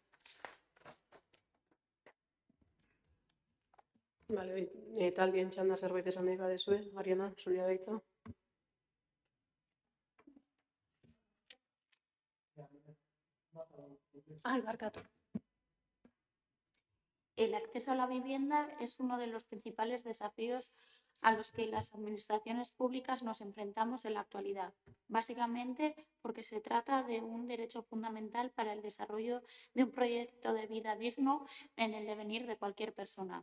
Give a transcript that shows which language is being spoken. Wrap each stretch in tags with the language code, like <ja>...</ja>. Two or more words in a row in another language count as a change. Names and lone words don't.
<eu>Bale, taldien txanda zerbait esan nahi badezue, Mariana, zuria da hitza. Barkatu.</eu> <es>El acceso a la vivienda es uno de los principales desafíos a los que las administraciones públicas nos enfrentamos en la actualidad, básicamente porque se trata de un derecho fundamental para el desarrollo de un proyecto de vida digno en el devenir de cualquier persona.</es>